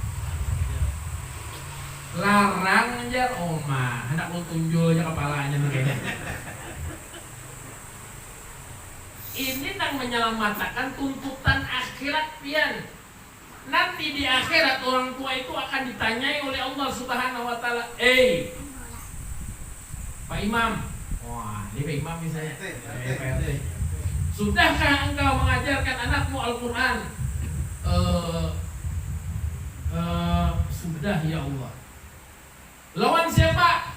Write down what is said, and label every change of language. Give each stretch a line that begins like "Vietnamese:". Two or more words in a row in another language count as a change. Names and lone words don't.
Banjar: Larang aja oma, hendak lu tunjul aja kepalanya begini. Ini nang menyelamatkan tuntutan akhirat pian.
Indonesian: Nanti di akhirat orang tua itu akan ditanyai oleh Allah
Arabic: Subhanahu wa taala,
Indonesian: Pak Imam. Wah, ini Pak Imam misalnya. Sudahkah engkau mengajarkan anakmu Al-Qur'an? Sudah ya Allah.
Banjar: Lawan siapa?